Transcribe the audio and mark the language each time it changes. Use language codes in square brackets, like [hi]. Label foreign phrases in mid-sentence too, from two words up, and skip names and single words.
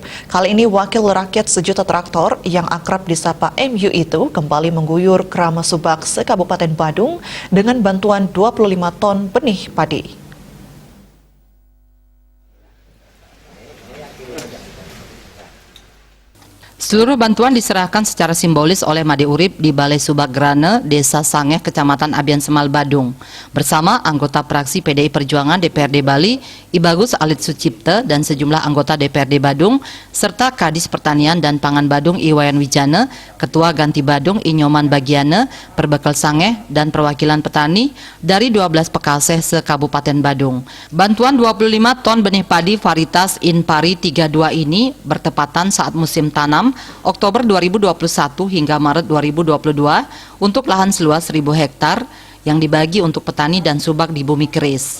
[id] Kali ini Wakil Rakyat Sejuta Traktor yang akrab disapa MU itu kembali mengguyur Krama Subak se-Kabupaten Badung dengan bantuan 25 ton benih padi. Seluruh bantuan diserahkan secara simbolis oleh Made Urip di Balai Subak Grane, Desa Sangeh, Kecamatan Abian Semal, Badung, bersama anggota fraksi PDI Perjuangan DPRD Bali, Ibagus Alit Sucipte, dan sejumlah anggota DPRD Badung, serta Kadis Pertanian dan Pangan Badung Iwayan Wijana, Ketua Ganti Badung Inyoman Bagiana, Perbekal Sangeh, dan perwakilan petani dari 12 Pekaseh se-Kabupaten Badung. Bantuan 25 ton benih padi varietas Inpari 32 ini bertepatan saat musim tanam Oktober 2021 hingga Maret 2022 untuk lahan seluas 1.000 hektar yang dibagi untuk petani dan subak di bumi keris.